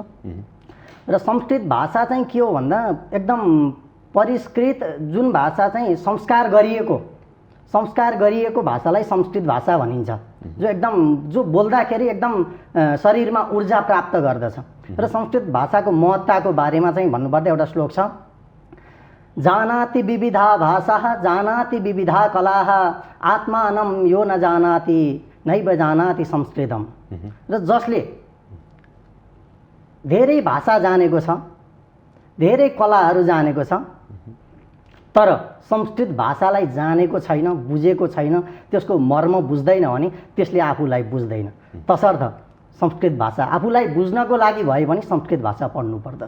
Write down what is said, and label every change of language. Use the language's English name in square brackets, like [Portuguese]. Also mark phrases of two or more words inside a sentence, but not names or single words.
[Nepali] र संस्कृत भाषा चाहिँ के हो भन्दा एकदम परिष्कृत, जुन भाषा चाहिँ संस्कार गरिएको भाषालाई संस्कृत भाषा भनिन्छ, जो एकदम जो बोल्दाखेरि एकदम शरीरमा ऊर्जा प्राप्त गर्दछ। र संस्कृत भाषाको महत्ताको बारेमा चाहिँ भन्नुपर्दा एउटा श्लोक छ, [Sanskrit] जानाति विविधा भाषाः जानाति विविधा कलाः आत्मानं यो न जानाति नैव जानाति संस्कृतम। [Nepali] र जसले धेरै भाषा जानेको छ, धेरै कलाहरू जानेको छ, तर संस्कृत भाषालाई जानेको छैन, बुझेको छैन, त्यसको मर्म बुझ्दैन भने त्यसले आफूलाई बुझ्दैन। तसर्थ संस्कृत भाषा आफूलाई बुझ्नको लागि भए पनि संस्कृत भाषा पढ्नु पर्दछ।